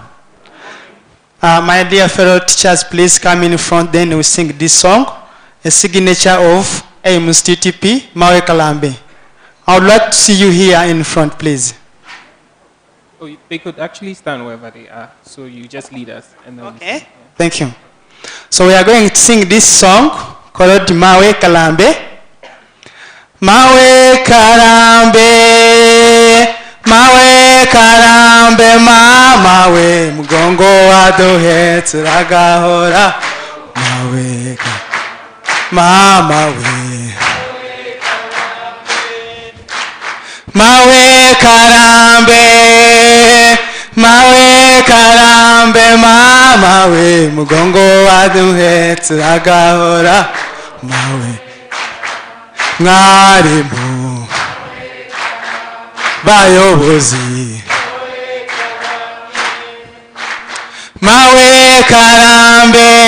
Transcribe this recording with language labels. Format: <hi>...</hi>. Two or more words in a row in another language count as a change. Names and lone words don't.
<en>My dear fellow teachers, please come in front, then we sing this song, a signature of AIMS TTP, Mawe Kalambe. I would like to see you here in front, please. Oh, they could actually stand wherever they are, so you just lead us. And then okay, yeah. Thank you. So we are going to sing this song called Mawe Kalambe.</en> <rw>Mawe Kalambe, Mawe Kalambe, Mawe Mugongo Adohe Tsuragahora, Mawe Mawe Mawe Kalambe, Mawe karambe mama we mugongo waduhetse agahora mawe mwarimu bayobozi mawe karambe</rw>